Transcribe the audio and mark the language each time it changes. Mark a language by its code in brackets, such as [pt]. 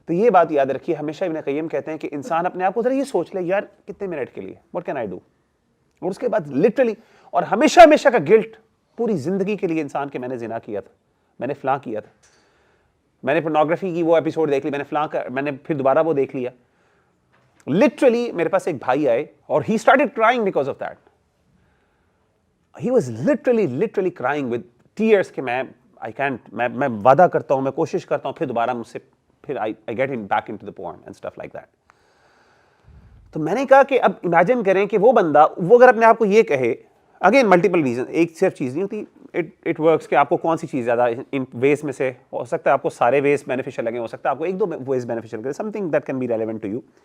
[ur] تو یہ بات یاد رکھیے, ہمیشہ ابن قیم کہتے ہیں کہ انسان اپنے آپ کو ذرا یہ سوچ لے یار کتنے منٹ کے لیے, واٹ کین آئی ڈو, اور اس کے بعد لٹرلی اور ہمیشہ ہمیشہ کا گلٹ پوری زندگی کے لیے انسان کے میں نے زنا کیا تھا, میں نے فلاں کیا تھا, میں نے پورنوگرافی کی وہ ایپیسوڈ دیکھ لی, میں نے فلاں میں نے پھر دوبارہ وہ دیکھ لیا. لٹرلی میرے پاس ایک بھائی آئے اور he started crying because of that. [en] He was literally crying with tears کہ میں وعدہ کرتا ہوں, میں کوشش کرتا ہوں, پھر دوبارہ مجھ سے پھر I get him back into the porn and stuff like that. [ur] تو میں نے کہا کہ اب امیجن کریں کہ وہ بندہ, وہ اگر اپنے آپ کو یہ کہے, اگین ملٹیپل ریزن, ایک صرف چیز نہیں ہوتی, اٹ ورکس کہ آپ کو کون سی چیز زیادہ ان ویز میں سے, ہو سکتا ہے آپ کو سارے ویز بینیفیشل لگیں, ہو سکتا ہے آپ کو ایک دو ویز بینیفیشل لگیں, some thing that can be relevant to you.